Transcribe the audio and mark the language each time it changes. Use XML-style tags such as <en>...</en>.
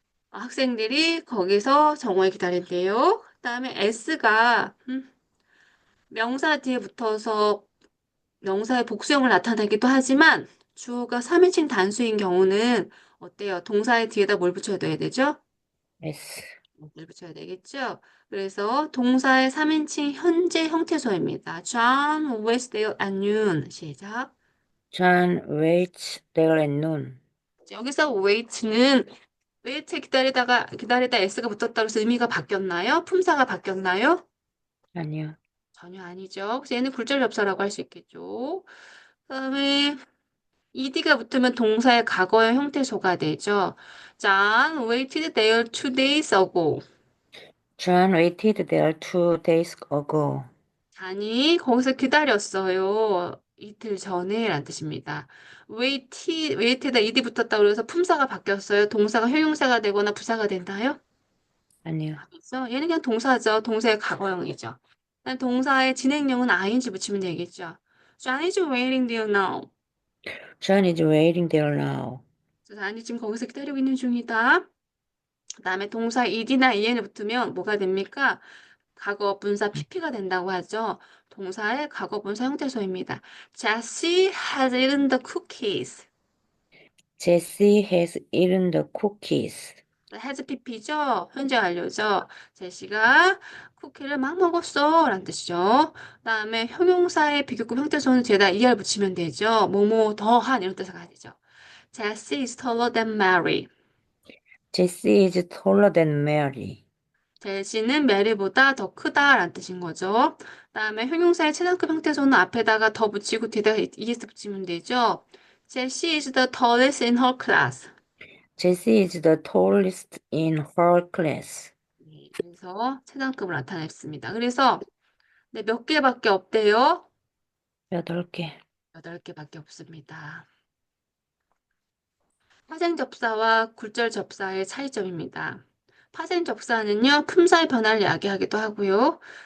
<ko>학생들이 거기서 정오에 기다린대요. 그다음에 s가 명사 뒤에 붙어서 명사의 복수형을 나타내기도 하지만 주어가 3인칭 단수인 경우는 어때요? 동사의 뒤에다 뭘 붙여야 되죠?</ko> <en>S.</en> <ko>뭘 붙여야 되겠죠? 그래서 동사의 3인칭 현재 형태소입니다.</ko> <en>John was there at noon.</en> <ko>시작.</ko> <en>John waits there at noon.</en> <ko>여기서 wait 기다리다 s가 붙었다고 해서 의미가 바뀌었나요? 품사가 바뀌었나요? 아니요. 전혀 아니죠. 그래서 얘는 굴절 접사라고 할 수 있겠죠. 그다음에 ed가 붙으면 동사의 과거의 형태소가 되죠.</ko> <en>John waited there 2 days ago. John waited there 2 days ago.</en> <ko>잔이 거기서 기다렸어요. 이틀 전에 라는 뜻입니다. wait에다 ed 붙었다고 그래서 품사가 바뀌었어요. 동사가 형용사가 되거나 부사가 됐나요? 아니요. 아니죠. 얘는 그냥 동사죠. 동사의 과거형이죠. 그다음 동사의 진행형은 ing 붙이면 되겠죠.</ko> <en>John is waiting there now. John is waiting there now.</en> <ko>잔이 지금 거기서 기다리고 있는 중이다. 그다음에 동사 ed나 en이 붙으면 뭐가 됩니까? 과거 분사 pp가 된다고 하죠. 동사의 과거 분사 형태소입니다.</ko> <en>Jessie has eaten the cookies. Jesse has eaten the cookies.</en> <ko>has pp죠. 현재 완료죠. 제시가 쿠키를 막 먹었어 라는 뜻이죠. 그다음에 형용사의 비교급 형태소는 뒤에다 er 붙이면 되죠. 뭐뭐 더한 이런 뜻을 가지죠.</ko> <en>Jessie is taller than Mary. Jesse is taller than Mary.</en> <ko>제시는 메리보다 더 크다라는 뜻인 거죠. 그다음에 형용사의 최단급 형태소는 앞에다가 더 붙이고 뒤에다가 es 붙이면 되죠.</ko> <en>제시 is the tallest in her class. Jessie is the tallest in her class.</en> <ko>네, 그래서 최단급을 나타냈습니다. 그래서 네, 몇 개밖에 없대요? 8개. 8개밖에 없습니다. 파생 접사와 굴절 접사의 차이점입니다. 파생 접사는요, 품사의 변화를 야기하기도 하고요.</ko>